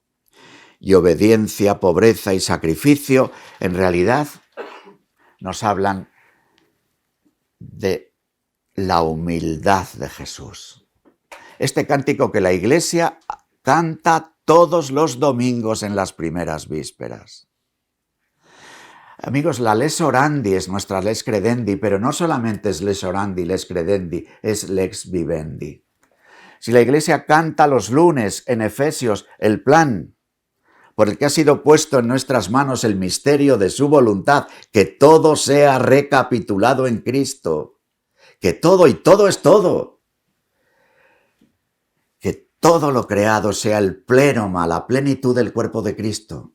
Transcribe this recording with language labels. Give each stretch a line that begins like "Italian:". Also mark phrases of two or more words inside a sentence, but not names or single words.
Spanish: Y obediencia, pobreza y sacrificio, en realidad nos hablan de la humildad de Jesús. Este cántico que la Iglesia canta todos los domingos en las primeras vísperas. Amigos, la
Latin: lex orandi
Spanish: es nuestra
Latin: lex credendi,
Spanish: pero no solamente es
Latin: lex orandi, lex credendi,
Spanish: es
Latin: lex vivendi.
Spanish: Si la Iglesia canta los lunes en Efesios el plan por el que ha sido puesto en nuestras manos el misterio de su voluntad, que todo sea recapitulado en Cristo, que todo y todo es todo, que todo lo creado sea el plenoma, la plenitud del cuerpo de Cristo.